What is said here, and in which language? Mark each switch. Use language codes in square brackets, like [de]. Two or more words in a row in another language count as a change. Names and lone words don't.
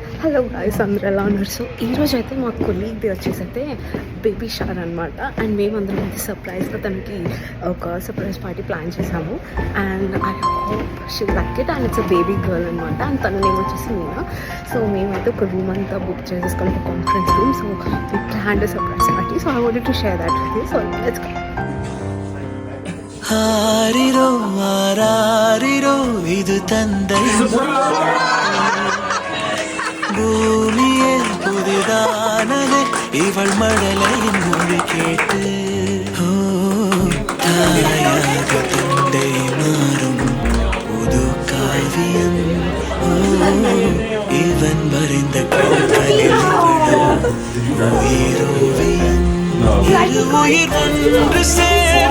[en] hello guys, [te] అందరూ ఎలా ఉన్నారు? సో ఈరోజు అయితే మా కొలీగ్ది వచ్చేసి అయితే [en] baby shower [te] అనమాట. అండ్ మేమందరం అయితే సర్ప్రైజ్గా తనకి ఒక [en] surprise party plan [te] చేసాము. [en] and I hope she like it. and it's a baby girl అనమాట. [te] అండ్ తన నేమ్ వచ్చేసి మీనా. సో మేమైతే ఒక రూమ్ అంతా బుక్ చేసేసుకొని ఒక [en] conference room. so we planned a surprise party. so I wanted to share that with you. so let's go. [ta] ஆரிரோ ஆராரிரோ இது தந்தை பூமியே புதிதானதே இவள் மடலையின் மொழி கேட்டு தாயாக தந்தை மாறும் புது காவியம் இவன் வரைந்த கோப்பலில் உயிரோவியம் உயிர் ஒன்று